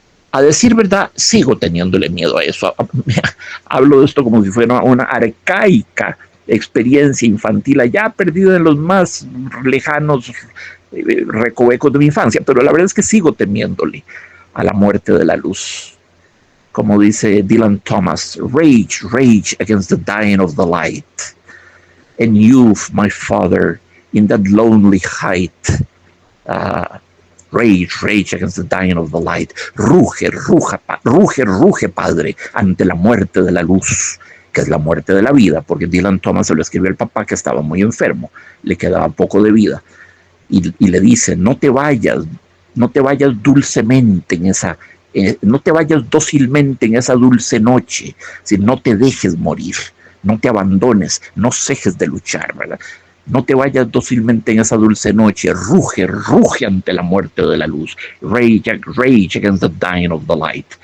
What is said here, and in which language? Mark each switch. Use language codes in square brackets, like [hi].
[es] A decir verdad, sigo teniéndole miedo a eso. Hablo de esto como si fuera una arcaica experiencia infantil, allá perdida en los más lejanos recovecos de mi infancia, pero la verdad es que sigo temiéndole a la muerte de la luz. Como dice [en] Dylan Thomas, rage, rage against the dying of the light. And you, my father, in that lonely height, rage, rage against the dying of the light. [es] Ruge, ruge, Padre, ante la muerte de la luz, que es la muerte de la vida, porque Dylan Thomas se lo escribió al papá que estaba muy enfermo, le quedaba poco de vida, y le dice, no te vayas dulcemente en esa, no te vayas dócilmente en esa dulce noche, si no te dejes morir, no te abandones, no cejes de luchar, ¿verdad? No te vayas dócilmente en esa dulce noche. Ruge, ruge ante la muerte de la luz. [en] Rage, rage against the dying of the light.